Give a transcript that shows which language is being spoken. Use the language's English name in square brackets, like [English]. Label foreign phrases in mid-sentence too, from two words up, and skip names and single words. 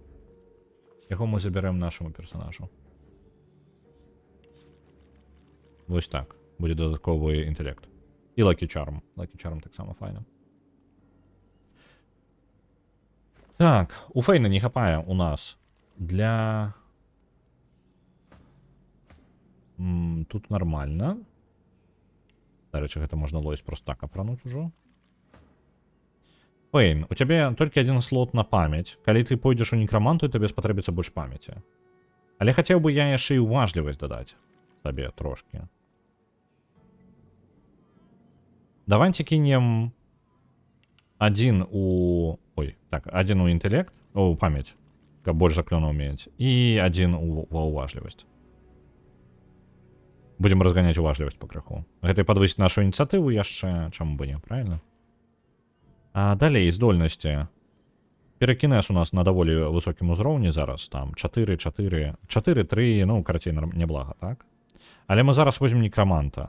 [Belarusian] Яго мы забярэм нашаму персонажу. Вось так. Будзе дадатковы інтэлект. І Lucky Charm. Lucky Charm таксама файна. Так, у Фейна не хапае у нас Для... [Russian] Тут нормально. [Ukrainian] До речі, [Belarusian] гэта можна лось просто так апрануть ужо. Фейн, у цябе толькі один слот на памяць. Калі ты пойдзеш у некраманту, табе спатрэбіцца больш памяці. Але хацеў бы я яшчэ і уважлівасць дадаць сабе трошки. [Russian] Давайте кинем один у... Ой, так, один у интеллект, у память, каб больше заклёнаў мець, и один ва уважлівасць. Будем разгонять уважлівасць пакрыху. [Belarusian] Гэта подвысіць нашу ініцыятыву яшчэ, чаму бы не, правильно? А далей, здольнасці. Перакінез у нас на даволі высокім узроўні зараз, там 4, 4, 4, 3, ну, карацей, няблага, так? Але мы зараз возьмем некраманта.